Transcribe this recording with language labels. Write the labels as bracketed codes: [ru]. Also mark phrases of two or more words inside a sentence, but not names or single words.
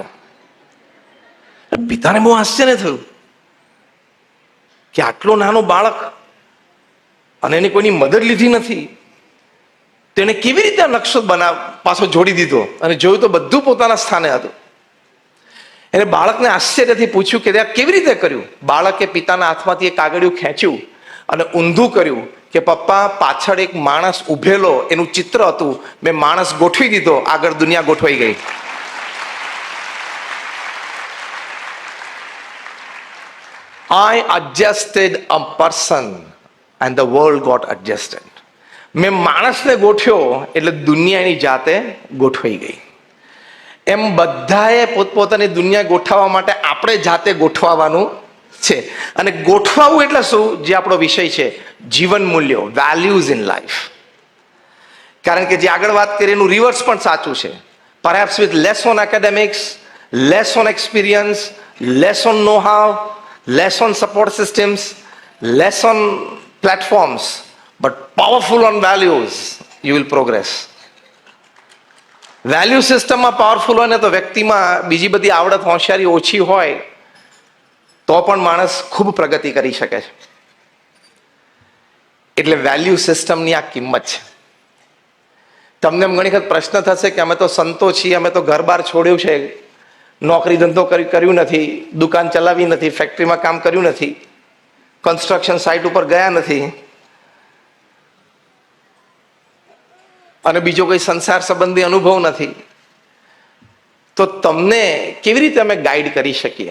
[gu] પિતાને બહુ આશ્ચર્ય થયું કે આટલો નાનો બાળક અને એની કોઈની મદદ લીધી નથી, તેને કેવી રીતે નકશો પાછો જોડી દીધો અને જોયું તો બધું પોતાના સ્થાને હતું. એને બાળકને આશ્ચર્યથી પૂછ્યું કે આ કેવી રીતે કર્યું. બાળકે પિતાના હાથમાંથી એક કાગળિયું ખેંચ્યું અને ઊંધું કર્યું કે પપ્પા પાછળ એક માણસ ઉભેલો એનું ચિત્ર હતું, મેં માણસ ગોઠવી દીધો, આગળ દુનિયા ગોઠવાઈ ગઈ. [en] I adjusted a person and the world got adjusted. [gu] મેં માણસને ગોઠવ્યો એટલે દુનિયાની જાતે ગોઠવાઈ ગઈ. એમ બધાએ પોતપોતાની દુનિયા ગોઠવવા માટે આપણે જાતે ગોઠવવાનું છે. અને ગોઠવાવું એટલે શું, જે આપણો વિષય છે, જીવન મૂલ્યો, [en] values in life. [gu] કારણ કે જે આગળ વાત કરી એનું રિવર્સ પણ સાચું છે. [en] perhaps with less on academics, less on experience, less on know how, less on support systems, less on platforms, but powerful on values, you will progress. value systemમાં [gu] પાવરફુલ હોય ને તો વ્યક્તિમાં બીજી બધી આવડત હોશિયારી ઓછી હોય તો પણ માણસ ખૂબ પ્રગતિ કરી શકે છે. એટલે [en] value systemની [gu] આ કિંમત છે. તમને ઘણી વખત પ્રશ્ન થશે કે અમે તો સંતો છીએ, અમે તો ઘર બાર છોડ્યું છે, નોકરી ધંધો કર્યું નથી, દુકાન ચલાવી નથી, ફેક્ટરીમાં કામ કર્યું નથી, [en] construction site [gu] ઉપર ગયા નથી અને બીજો કોઈ સંસાર સંબંધી અનુભવ નથી, તો તમને કેવી રીતે અમે ગાઈડ કરી શકીએ?